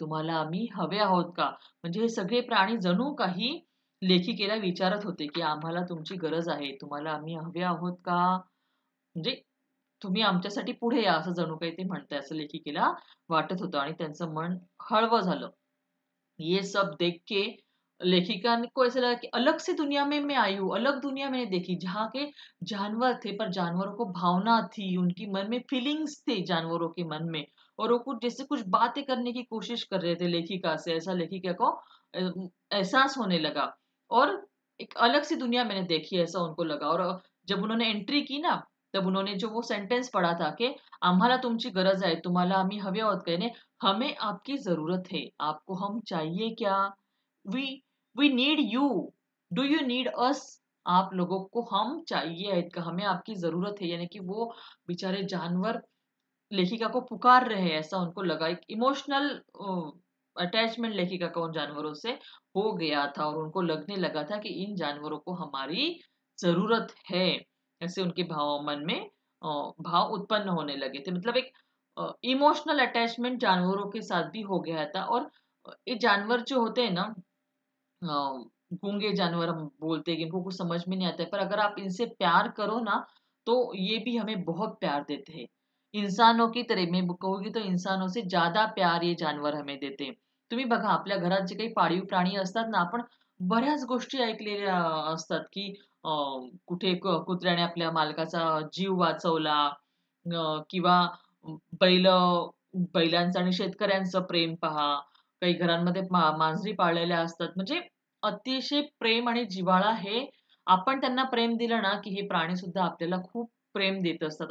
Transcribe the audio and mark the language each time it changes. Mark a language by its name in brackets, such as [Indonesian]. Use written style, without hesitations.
[Marathi] तुम्हाला आम्ही हवे आहोत का?" म्हणजे हे सगळे प्राणी जणू काही लेखिकेला विचारत होते, की "आम्हाला तुमची गरज आहे. तुम्हाला आम्ही हवे आहोत का?" म्हणजे तुम्ही आमच्यासाठी पुढे या, असं जणू काही ते म्हणताय, असं लेखिकेला वाटत होतं आणि त्यांचं मन हळवं झालं. [Hindi] ये सब देख के लेखिका को ऐसा लगा कि अलग सी दुनिया में मैं आई हूँ, अलग दुनिया मैंने देखी जहाँ के जानवर थे पर जानवरों को भावना थी, उनकी मन में फीलिंग्स थे जानवरों के मन में और वो कुछ जैसे कुछ बातें करने की कोशिश कर रहे थे लेखिका से, ऐसा लेखिका को एहसास होने लगा और एक अलग सी दुनिया मैंने देखी ऐसा उनको लगा और जब उन्होंने एंट्री की ना, तब उन्होंने जो वो सेंटेंस पढ़ा था कि [Marathi] आम्हाला तुमची गरज आहे, तुम्हाला आम्ही हवे आहोत का? [Hindi] यानी हमें आपकी ज़रूरत है। आपको हम चाहिए क्या? [English] We we need you. Do you need us? [Hindi] आप लोगों को हम चाहिए आहेत का? हमें आपकी ज़रूरत है। यानी कि वो बेचारे जानवर लेखिका को पुकार रहे हैं, ऐसा उनको लगा। एक इमोशनल अटैचमेंट लेखिका का उन जानवरों से हो गया था और उनको लगने लगा था कि इन जानवरों को हमारी ज़रूरत है। ऐसे उनके मन में भाव उत्पन्न होने लगे थे। मतलब एक इमोशनल अटैचमेंट जानवरों के साथ भी हो गया था और ये जानवर जो होते हैं ना गूंगे जानवर हम बोलते हैं कि इनको कुछ समझ में नहीं आता है, पर अगर आप इनसे प्यार करो ना, तो ये भी हमें बहुत प्यार देते हैं। इंसानों की तरह मैं कहूँगी तो इंसानों से ज़्यादा प्यार ये जानवर हमें देते हैं. [Marathi] तुम्ही बघा आपल्या घरात जे काही पाळीव प्राणी असतात ना, आपण बऱ्याच गोष्टी ऐकलेल्या असतात, की कुठे कुत्र्याने आपल्या मालकाचा जीव वाचवला किंवा बैलांचं आणि शेतकऱ्यांचं प्रेम पहा. काही घरांमध्ये मांजरी पाळलेल्या असतात. म्हणजे अतिशय प्रेम आणि जिव्हाळा हे आपण त्यांना प्रेम दिलं ना, की हे प्राणीसुद्धा आपल्याला खूप प्रेम देत असतात.